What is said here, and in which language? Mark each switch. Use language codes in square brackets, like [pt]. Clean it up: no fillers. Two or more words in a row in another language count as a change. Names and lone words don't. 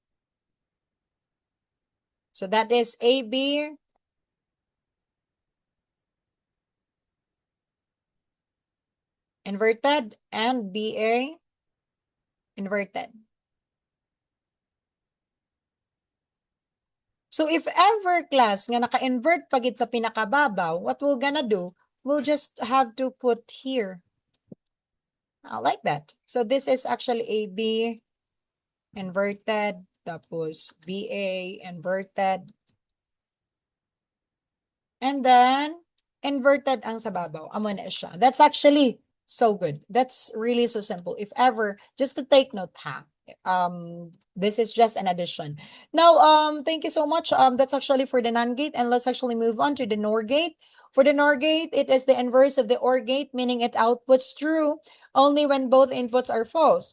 [en] So that is AB inverted and BA inverted. So if ever class [hil] nga naka-invert pagit sa pinakababaw, [en] what we're gonna do, we'll just have to put here. Like that. So this is actually AB inverted, tapos BA inverted. And then, inverted [hil] ang sa babaw. Amo na siya. [en] That's actually so good. That's really so simple. If ever, just to take note ha. This is just an addition. Now, thank you so much. That's actually for the NAND gate, and let's actually move on to the NOR gate. For the NOR gate, it is the inverse of the OR gate, meaning it outputs true only when both inputs are false.